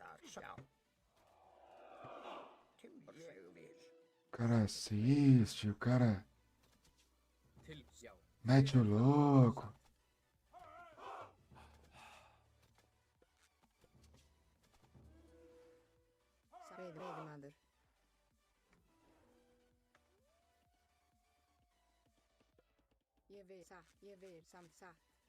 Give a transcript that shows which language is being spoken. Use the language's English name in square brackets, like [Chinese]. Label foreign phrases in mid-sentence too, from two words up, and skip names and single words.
[Icelandic] Já. Ég vil. [Portuguese] O cara assiste, o cara [Icelandic] Til, já. [Portuguese] mete o louco. [Icelandic] Veiðimaður. Ég vil satt, ég vil samt satt.